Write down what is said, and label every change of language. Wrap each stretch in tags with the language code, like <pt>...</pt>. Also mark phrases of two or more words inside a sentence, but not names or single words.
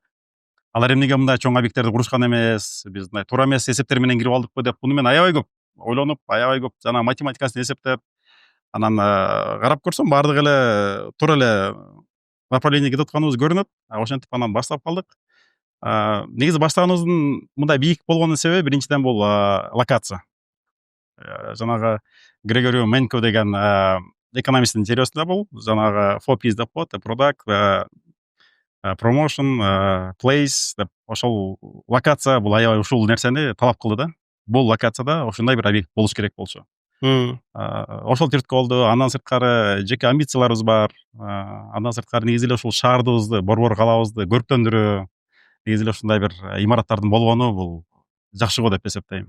<ky>Алар эмнеге мындай чоң объекттерди курушкан эмес, биз мындай туура эмес эсептер менен кирип алдыкпы деп, буну мен аябай көп ойлонуп, аябай көп жана математикасын эсептеп, анан карап көрсөм баардыгы эле туура эле направление кетип атканыбыз көрүнөт. Ошентип анан баштап калдык. Негизи баштаганыбыздын мындай бийик болгонунун себеби биринчиден бул локация. Жанагы Грегори Менко деген экономисттин теориясында бул жанагы 4Ps деп коет,</ky> <en>product, promotion, place</en> <ky>деп ошол локация бул аябай ушул нерсени талап кылды да. Бул локацияда ошондой бир объект болуш керек болчу. Ошол түрткү болду. Андан сырткары жеке амбицияларыбыз бар. Андан сырткары негизи эле ушул шаардыбызды, борбор калабызды көрктөндүрүү, негизи эле ушундай бир имараттардын болгону бул жакшы го деп эсептейм.</ky>